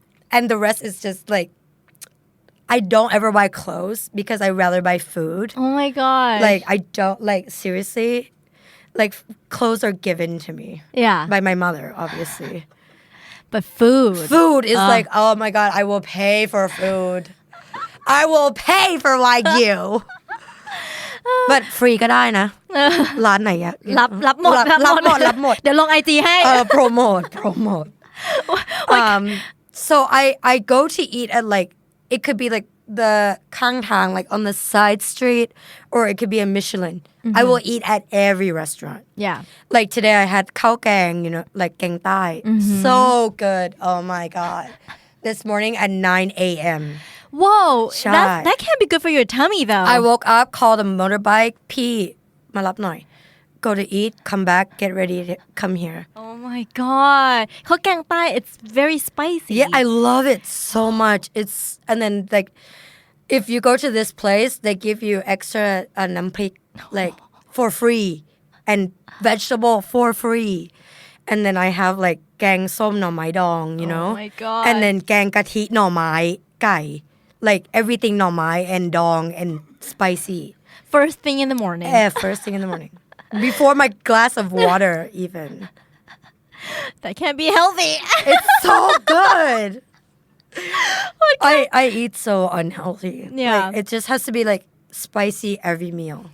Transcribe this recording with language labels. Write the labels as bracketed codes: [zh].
[en] And the rest is just like I don't ever buy clothes because I rather buy food. Oh my god. Like I don't like seriously. Like clothes are given to me. Yeah. By my mother, obviously. But food. Food is like, oh my god, I will pay for food. I will pay for Wagyu. But free [th] ก็ได้นะร้านไหนอะ รับหมด เดี๋ยวลง IG ให้ [en] promote so I go to eat at like it could be like the ข้างทาง like on the side street or it could be a Michelin. I will eat at every restaurant. Yeah. Like today I had ข้าวแกง you know, like แกงใต้ so good. Oh my god. This morning at 9 a.m. Whoa, Shy. that can't be good for your tummy though. I woke up, called a motorbike, [th] พี่มารับหน่อย [en] go to eat, come back, get ready to come here. Oh my god. ข้าวแกงใต้ it's very spicy. Yeah, I love it so much. It's and then like if you go to this place, they give you extra น้ำพริก like for free and vegetable for free. And then I have like แกงส้มหน่อไม้ดอง, you know? Oh my god. And then แกงกะทิหน่อไม้ไก่ like everything หน่อไม้ and dong and spicy. First thing in the morning. Yeah, first thing in the morning. Before my glass of water even. That can't be healthy. It's so good. I eat so unhealthy. Yeah. Like, it just has to be like spicy every meal.